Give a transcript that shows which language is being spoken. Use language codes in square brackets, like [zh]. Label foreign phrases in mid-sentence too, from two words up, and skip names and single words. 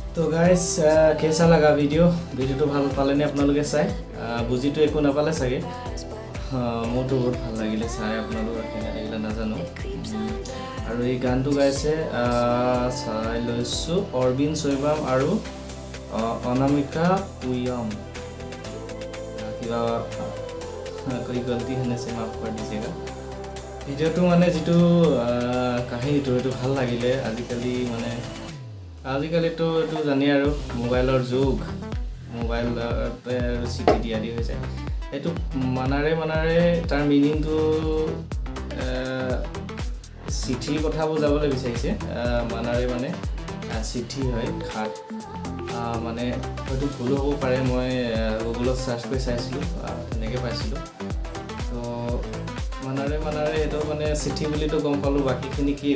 [hi] गाइस कैसा लगा वीडियो तो [as] ভাল পালেনে আপোনালোকে চাই বুজিটো একো নাপালে চাগে মোৰটো বহুত ভাল লাগিলে চাই আপোনালোকৰ কেনে লাগিলে নাজানো আৰু এই গানটো গাইছে চাই লৈছো অৰবিন শৈবাম আৰু অনামিকা পুয়ম কিবা [hi] कोई गलती होने से माफ कर दीजिएगा [as] ভিডিওটো মানে যেটো কাহিনীটো এটো ভাল লাগিলে আজিকালিতো এটো জানি আৰু মোবাইলৰ যুগ মোবাইলতে চিঠি দিয়া দি হৈছে এটো মানাৰে তাৰ মিনিংটো চিঠিৰ কথা বুজাবলৈ বিচাৰিছে মানাৰে মানে চিঠি হয় খাত মানে হয়তো ভুল হ'ব পাৰে মই গুগলত সাৰ্চ কৰি চাইছিলোঁ তেনেকৈ পাইছিলোঁ তো মানাৰে এটো মানে চিঠি বুলিতো গম পালোঁ বাকীখিনি কি